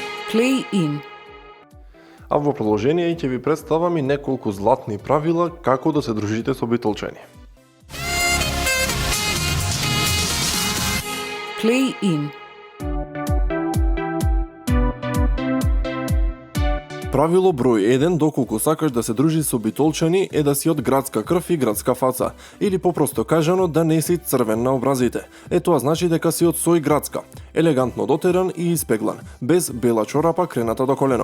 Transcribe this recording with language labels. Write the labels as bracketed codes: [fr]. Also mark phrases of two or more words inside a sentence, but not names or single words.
[mk] Play in. А во продолжение ќе ви представам и неколку златни правила како да се дружите со битолчани. Play in. Правило број 1, доколку сакаш да се дружиш со битолчани, е да си од градска крв и градска фаца, или попросто кажано да не си црвен на образите. Тоа значи дека си од сој градска, елегантно дотеран и испеглан, без бела чорапа крената до колено.